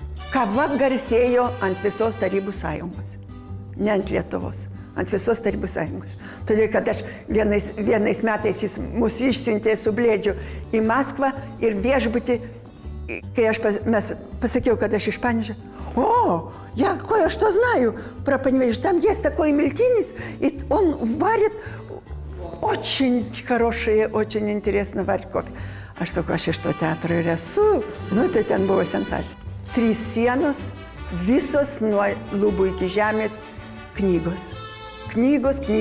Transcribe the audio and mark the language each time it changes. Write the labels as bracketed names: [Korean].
[Lithuanian] Kava garsėjo ant visos Tarybų Sąjungos. Ne ant Lietuvos, ant visos Tarybų Sąjungos. Todėl, kad aš vienais metais jis mus išsiuntė su Blėdžiu į Maskvą ir viešbutį, kai mes pasakiau, kad aš iš Paneža. [Russian] О, кое что знаю про Паневеж. Там есть такой Мельтинис, и он варит очень хорошие, очень интересно варит кофе. [Lithuanian] Aš sakau, aš iš to teatro ir esu. Tai ten buvo sensacija. 3 sienos, visos nuo lubų iki žemės knygos. Knygos.